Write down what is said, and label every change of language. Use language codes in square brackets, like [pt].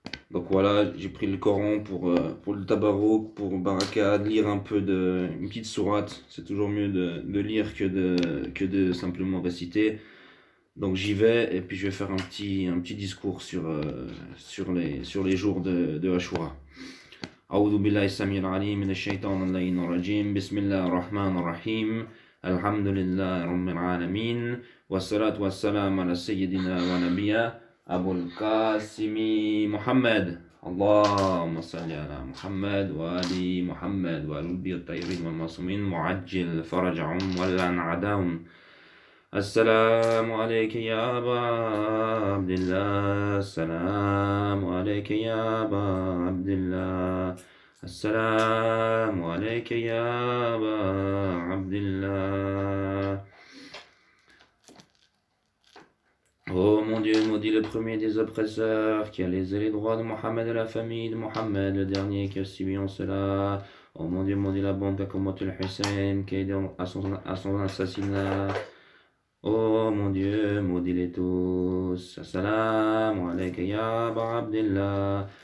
[fr] Donc voilà, j'ai pris le Coran pour le tabarruk, pour Baraka, de lire un peu une petite sourate. C'est toujours mieux de lire que de simplement réciter. Donc j'y vais, et puis je vais faire un petit discours sur les jours de Ashura. [ar] أعوذ بالله السميع العليم من الشيطان اللعين الرجيم بسم الله الرحمن الرحيم الحمد لله رب العالمين والصلاة والسلام على سيدنا ونبينا أبو القاسم محمد اللهم صل على محمد وآل محمد وآل البيت الطاهرين والمعصومين معجل فرجهم ولعن عداهم السلام عليك يا أبا عبد الله السلام عليك يا أبا عبد الله السلام عليك يا أبا عبد الله. [fr] Oh mon Dieu, maudit le premier des oppresseurs, qui a lésé les droits de Mohammed et la famille de Mohammed, le dernier qui a subi en cela. Oh mon Dieu, maudit la bande d'Akomotul Hussein, qui a aidé à son assassinat. Oh mon Dieu, maudis-les tous. [ar] Assalamu alayka ya Aba Abdillah.